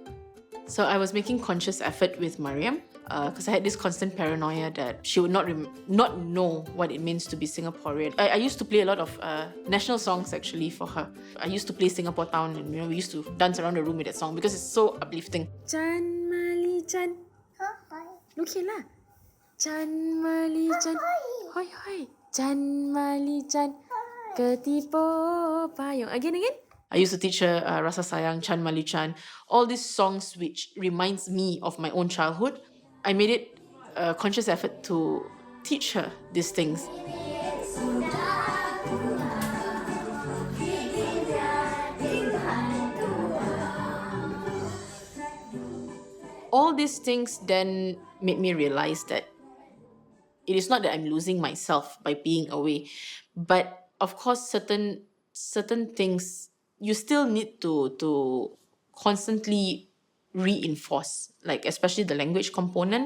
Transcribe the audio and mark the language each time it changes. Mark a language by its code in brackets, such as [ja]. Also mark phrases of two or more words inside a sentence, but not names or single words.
[en] So I was making conscious effort with Mariam because I had this constant paranoia that she would not know what it means to be Singaporean. I used to play a lot of national songs actually for her. I used to play Singapore Town, and we used to dance around the room with that song because it's so uplifting. Chan Mali Chan. Look here lah. [ms] Chan Mali Chan. Hoi hoi. Chan Mali Chan. Ketipo payung. [en] Again. I used to teach her Rasa Sayang, Chan Mali Chan, all these songs which reminds me of my own childhood. I made it a conscious effort to teach her these things. All these things then made me realize that it is not that I'm losing myself by being away, but of course certain things you still need to constantly reinforce, like especially the language component.